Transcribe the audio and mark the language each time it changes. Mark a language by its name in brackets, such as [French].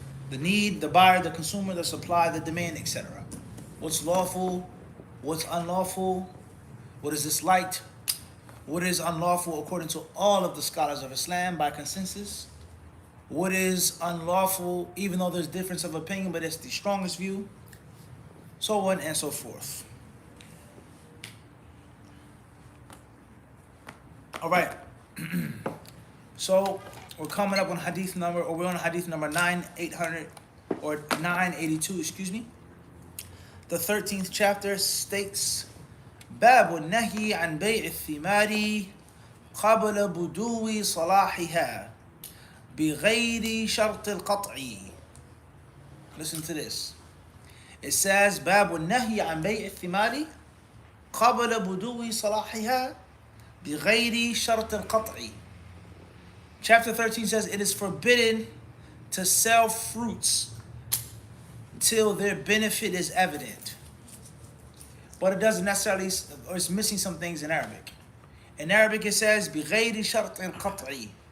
[English] The need, the buyer, the consumer, the supply, the demand, etc. What's lawful, what's unlawful, what is disliked, what is unlawful according to all of the scholars of Islam by consensus, what is unlawful even though there's difference of opinion but it's the strongest view, so on and so forth. All right. So we're coming up on hadith number, or we're on hadith number 982, excuse me. The 13th chapter states, [Arabic] باب النهي عن بيع الثمار قبل بدو صلاحها بغير شرط القطع. [English] Listen to this. It says, [Arabic] باب النهي عن بيع الثمار قبل بدو صلاحها بغير شرط القطع. [English] Chapter 13 says it is forbidden to sell fruits till their benefit is evident. But it doesn't necessarily, or it's missing some things in Arabic. In Arabic it says [Arabic] بغير شرط القطع.